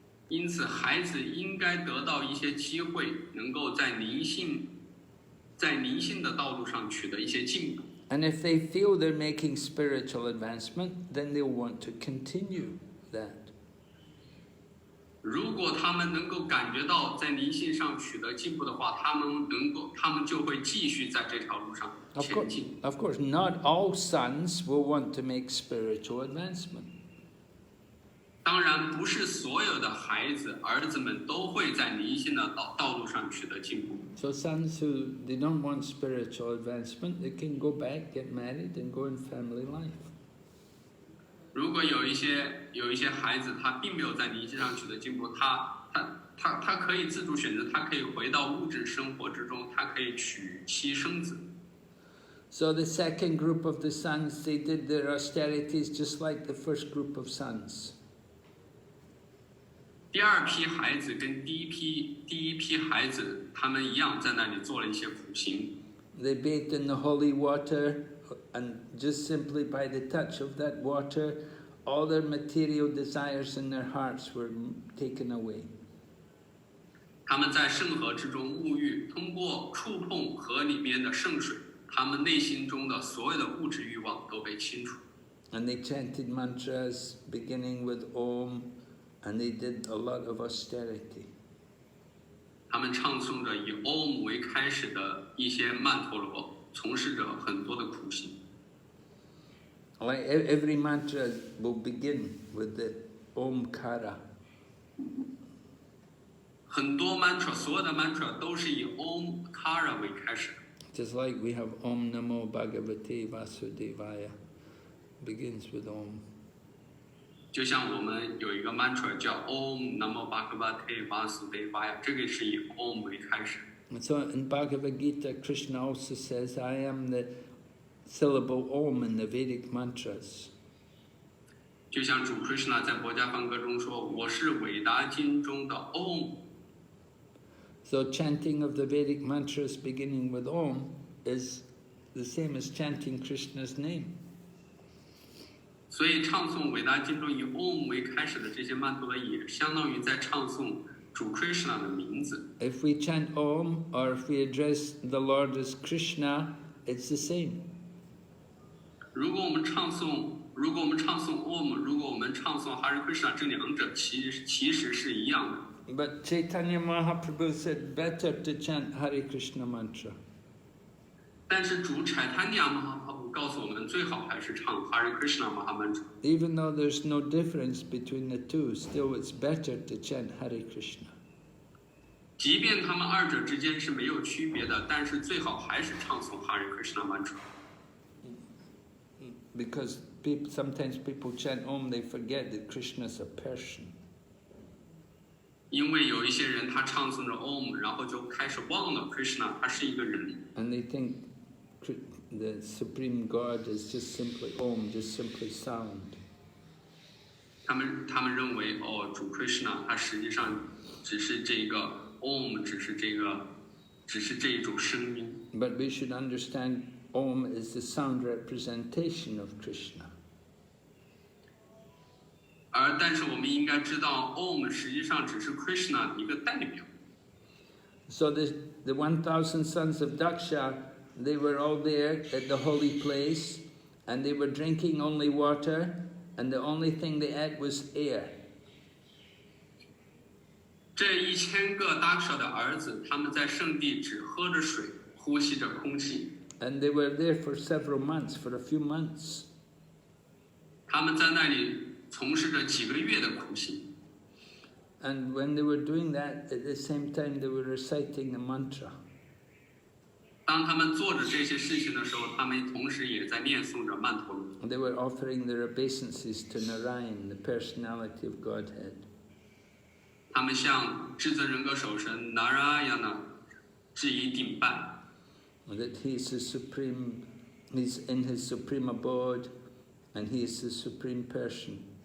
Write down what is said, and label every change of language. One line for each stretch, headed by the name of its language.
Chinese: 因此，孩子应该得到一些机会，能够在灵性的道路上取得一些进步。
English: And if they feel they're making spiritual advancement, then they'll want to continue that.
Chinese: 如果他们能够感觉到在灵性上取得进步的话，他们就会继续在这条路上前进。
English: Of course, not all sons will want to make spiritual advancement.
Chinese: 当然，不是所有的儿子们都会在灵性的道路上取得进步。
English: So sons who they don't want spiritual advancement, they can go back, get married, and go in family life.
Chinese: 如果有一些孩子他并没有在灵性上取得进步，他可以自主选择，他可以回到物质生活之中，他可以娶妻生子。
English: So the second group of the sons, they did their austerities just like the first group of sons.
Chinese: 第二批孩子跟第一批孩子他们一样，在那里做了一些苦行。
English: They bathed in the holy water, and just simply by the touch of that water, all their material desires in their hearts were taken away.
Chinese: 他们在圣河之中沐浴，通过触碰河里面的圣水，他们内心中的所有的物质欲望都被清除。
English: And they chanted mantras beginning with Om, and they did a lot of austerity.
Chinese: 他们唱诵着以 Om 为开始的一些曼陀罗，从事着很多的苦行。
English: Like every mantra will begin with the Omkara.
Chinese: 很多 mantra， 所有的 mantra 都是以 Omkara 为开始的。
English: Just like we have Om Namo Bhagavate Vasudevaya, begins with Om.
Chinese: 就像我们有一个 mantra 叫 Om Namo Bhagavate Vasudevaya， 这个是以 Om 为开始。
English: So in Bhagavad Gita, Krishna also says, I am the syllable Om in the Vedic mantras.
Chinese: 就像主 Krishna 在佛家梵歌中说，我是韦达经中的 Om。
English: So chanting of the Vedic mantras beginning with Om is the same as chanting Krishna's name.
Chinese: 所以唱诵韦达经中以 Om 为开始的这些曼陀罗也相当于在唱诵主 Krishna 的名字。
English: If we chant Om or if we address the Lord as Krishna, it's the same.
Chinese: 如果我们唱诵 Om， 如果我们唱诵 Hare Krishna， 这两者其实是一样的。
English: But Chaitanya Mahaprabhu said better to chant Hare Krishna mantra.
Chinese: 但是主 Chaitanya Mahaprabhu 告诉我们，最好还是唱 Hare Krishna Mahamantra。
English: Even though there's no difference between the two, still it's better to chant Hare Krishna.
Chinese: 即便他们二者之间是没有区别的，但是最好还是唱诵 Hare Krishna Mantra。
English: Because sometimes people chant Om, they forget that Krishna's a person.
Chinese: 因为有一些人他唱诵着 Om， 然后就开始忘了 Krishna 他是一个人。
English: And they think the Supreme God is just simply Om, just simply sound.
Chinese: 他们认为主 Krishna 他实际上只是这个 Om， 只是这一种声音。
English: But we should understand Om is the sound representation of Krishna.
Chinese: 但是我们应该知道 Om 实际上只是 Krishna 的一个代表。
English: So the 1,000 sons of Dakṣa, they were all there at the holy place, and they were drinking only water, and the only thing they ate was air.
Chinese: 这1000个 Dakṣa 的儿子，他们在圣地只喝着水，呼吸着空气。
English: And they were there for several months, for a few months.
Chinese: 他们在那里从事着几个月的苦行。
English: And when they were doing that, at the same time they were reciting the mantra.
Chinese: 当他们做着这些事情的时候，他们同时也在念诵着曼陀罗。
English: And they were offering their obeisances to Narayan, the personality of Godhead.
Chinese: 他们向至尊人格守神 Narayana 致以顶拜。
English: That he is the supreme, he's in his supreme abode, and he is the supreme person.